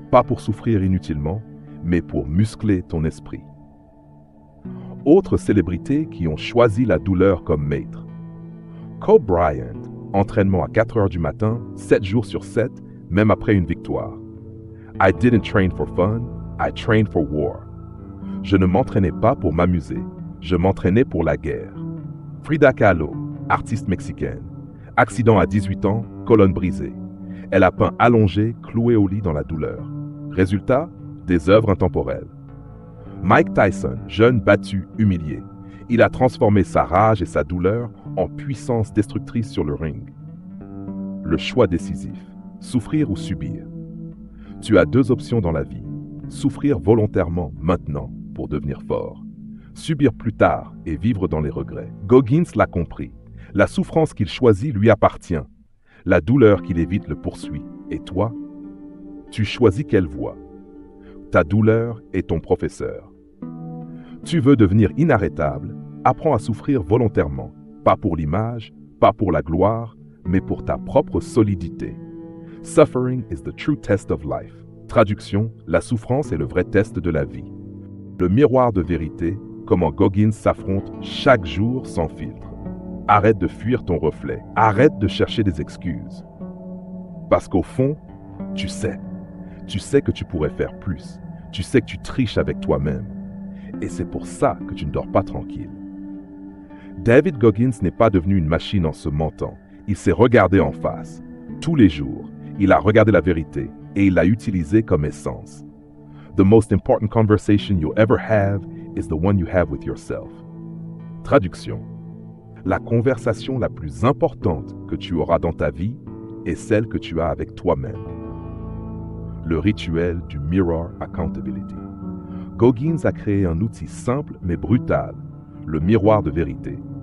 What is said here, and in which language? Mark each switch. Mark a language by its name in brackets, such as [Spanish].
[French] pas pour souffrir inutilement, mais pour muscler ton esprit. Autres célébrités qui ont choisi la douleur comme maître. Kobe Bryant, entraînement à 4 heures du matin, 7 jours sur 7, même après une victoire. [English] I didn't train for fun, I trained for war. [French] Je ne m'entraînais pas pour m'amuser, je m'entraînais pour la guerre. Frida Kahlo, artiste mexicaine. Accident à 18 ans, colonne brisée. Elle a peint allongée, clouée au lit dans la douleur. Résultat, des œuvres intemporelles. Mike Tyson, jeune battu, humilié. Il a transformé sa rage et sa douleur en puissance destructrice sur le ring. Le choix décisif, souffrir ou subir. Tu as 2 options dans la vie. Souffrir volontairement maintenant pour devenir fort. Subir plus tard et vivre dans les regrets. Goggins l'a compris. La souffrance qu'il choisit lui appartient. La douleur qu'il évite le poursuit. Et toi, tu choisis quelle voie. Ta douleur est ton professeur. Tu veux devenir inarrêtable, apprends à souffrir volontairement, pas pour l'image, pas pour la gloire, mais pour ta propre solidité. [English] Suffering is the true test of life. [French] Traduction, la souffrance est le vrai test de la vie. Le miroir de vérité, comment Goggins s'affronte chaque jour sans filtre. Arrête de fuir ton reflet, arrête de chercher des excuses. Parce qu'au fond, tu sais que tu pourrais faire plus, tu sais que tu triches avec toi-même. Et c'est pour ça que tu ne dors pas tranquille. David Goggins n'est pas devenu une machine en se mentant, il s'est regardé en face. Tous les jours, il a regardé la vérité et il l'a utilisée comme essence. [English] The most important conversation you'll ever have is the one you have with yourself. [French] Traduction. La conversation la plus importante que tu auras dans ta vie est celle que tu as avec toi-même. Le rituel du Mirror Accountability. Goggins a créé un outil simple mais brutal, le miroir de vérité.